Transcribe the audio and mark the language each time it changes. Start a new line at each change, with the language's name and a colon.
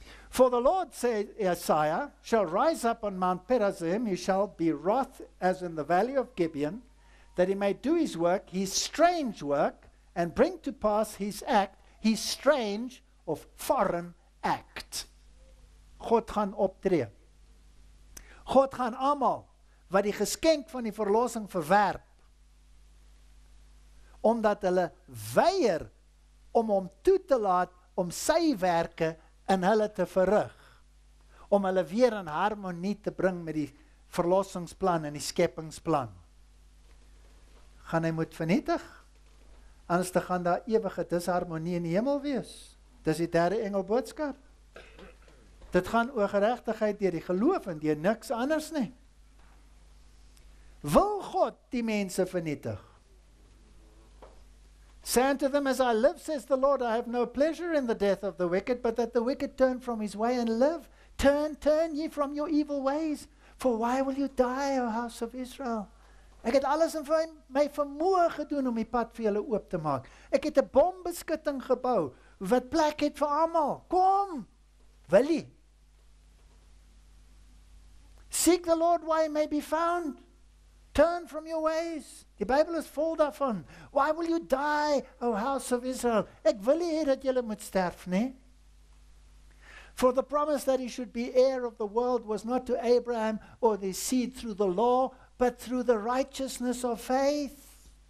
English: For the Lord, said Isaiah, shall rise up on Mount Perazim. He shall be wroth as in the valley of Gibeon, that he may do his work, his strange work, and bring to pass his act, his strange of foreign act.
Afrikaans: God gaan optree. God gaan almal wat die geskenk van die verlossing verwerp, omdat hulle weier om hom toe te laat om sy werke in hulle te verrig, om hulle weer in harmonie te bring met die verlossingsplan en die skepingsplan. Gaan hy moet vernietig? Anders te gaan daar ewige disharmonie in die hemel wees. Dis die derde engel boodskap. Dit gaan oor geregtigheid deur die geloof en deur niks anders nie. Wil God die mense vernietig?
English: Say unto them, as I live, says the Lord, I have no pleasure in the death of the wicked, but that the wicked turn from his way and live. Turn ye from your evil ways. For why will you die, O house of Israel?
Afrikaans: Ek het alles in my vermoë gedoen om die pad vir julle oop te maak. Ek het 'n bombeskutting gebou wat plek het vir almal. Kom, wil jy?
English: Seek the Lord while he may be found. Turn from your ways.
Afrikaans: Die Bybel is vol daarvan.
English: Why will you die, O house of Israel?
Afrikaans: Ek wil nie hê dat julle moet sterf, nie?
English: For the promise that he should be heir of the world was not to Abraham or his seed through the law, but through the righteousness of faith.